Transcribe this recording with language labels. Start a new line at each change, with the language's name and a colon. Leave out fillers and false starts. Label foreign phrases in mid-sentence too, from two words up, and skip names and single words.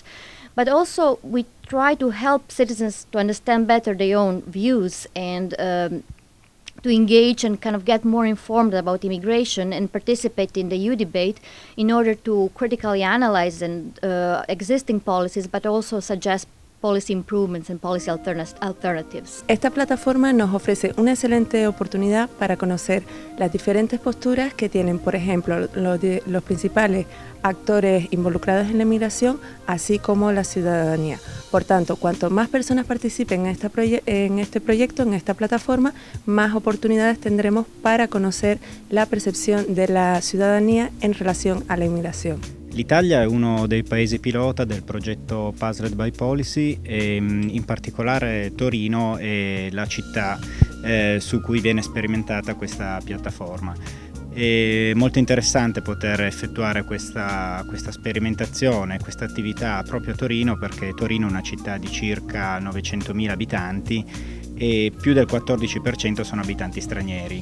English: But also we try to help citizens to understand better their own views, and to engage and get more informed about immigration and participate in the U-Debate in order to critically analyze existing policies, but also suggest policy improvements and policy alternatives.
Spanish: Esta plataforma nos ofrece una excelente oportunidad para conocer las diferentes posturas que tienen, por ejemplo, los principales actores involucrados en la inmigración, así como la ciudadanía. Por tanto, cuanto más personas participen en este proyecto, en esta plataforma, más oportunidades tendremos para conocer la percepción de la ciudadanía en relación a la inmigración.
Italian: L'Italia è uno dei paesi pilota del progetto Puzzled by Policy, e in particolare Torino è la città su cui viene sperimentata questa piattaforma. È molto interessante poter effettuare questa sperimentazione, questa attività proprio a Torino, perché Torino è una città di circa 900.000 abitanti e più del 14% sono abitanti stranieri.